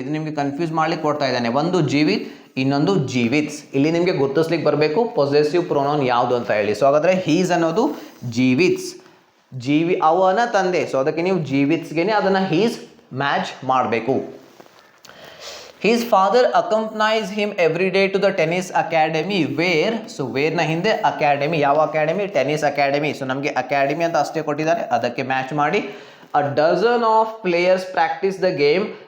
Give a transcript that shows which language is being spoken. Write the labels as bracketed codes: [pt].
[kn] ಇದು ನಿಮಗೆ ಕನ್ಫ್ಯೂಸ್ ಮಾಡ್ಲಿಕ್ಕೆ ಕೊಡ್ತಾ ಇದ್ದಾನೆ. ಒಂದು ಜೀವಿತ್, ಇನ್ನೊಂದು ಜೀವಿತ್ಸ್. ಇಲ್ಲಿ ನಿಮಗೆ ಗುರುತಿಸ್ಲಿಕ್ಕೆ ಬರಬೇಕು ಪೊಸೆಸಿವ್ ಪ್ರೊನೌನ್ ಯಾವುದು ಅಂತ ಹೇಳಿ. ಸೊ ಹಾಗಾದ್ರೆ ಹೀಸ್ ಅನ್ನೋದು ಜೀವಿತ್ಸ್, ಅವನ ತಂದೆ. ಸೊ ಅದಕ್ಕೆ ನೀವು ಜೀವಿತ್ಸ್ಗೆನೆ ಅದನ್ನ ಹೀಸ್ ಮ್ಯಾಚ್ ಮಾಡಬೇಕು. [en] His father accompanies him every day to the tennis academy where. [kn] So where ನ ಹಿಂದೆ ಅಕಾಡೆಮಿ. ಯಾವ ಅಕಾಡೆಮಿ? Tennis academy. ಸೊ ನಮಗೆ ಅಕಾಡೆಮಿ ಅಂತ ಅಷ್ಟೇ ಕೊಟ್ಟಿದ್ದಾರೆ, ಅದಕ್ಕೆ ಮ್ಯಾಚ್ ಮಾಡಿ. [en] A dozen of players practice the game.